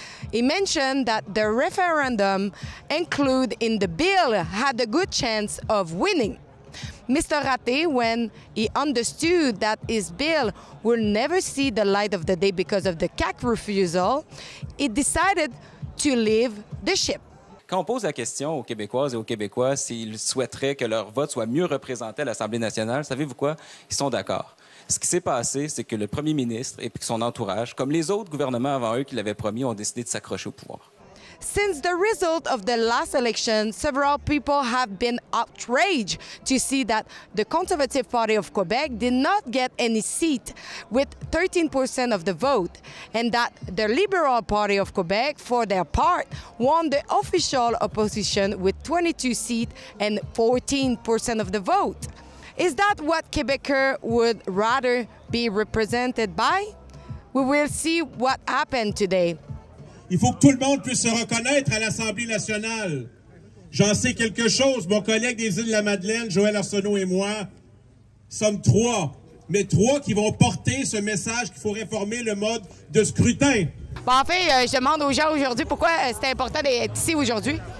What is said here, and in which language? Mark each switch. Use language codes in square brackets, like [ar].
[en] He mentioned that the referendum included in the bill had a good chance of winning. Mr. Raté, when he understood that his bill will never see the light of the day because of the CAQ refusal, he decided to leave the ship. [fr] Quand on pose la question aux Québécoises et aux Québécois s'ils souhaiteraient que leur vote soit mieux représenté à l'Assemblée nationale, savez-vous quoi? Ils sont d'accord. Ce qui s'est passé, c'est que le premier ministre et son entourage, comme les autres gouvernements avant eux qui l'avaient promis, ont décidé de s'accrocher au pouvoir. [en] Since the result of the last election, several people have been outraged to see that the Conservative Party of Quebec did not get any seat with 13% of the vote, and that the Liberal Party of Quebec, for their part, won the official opposition with 22 seats and 14% of the vote. Is that what Quebecers would rather be represented by? We will see what happened today. [fr] Il faut que tout le monde puisse se reconnaître à l'Assemblée nationale. J'en sais quelque chose. Mon collègue des Îles-de-la-Madeleine, Joël Arsenault et moi, sommes trois. Mais trois qui vont porter ce message qu'il faut réformer le mode de scrutin. Bon, en fait, je demande aux gens aujourd'hui pourquoi c'était important d'être ici aujourd'hui.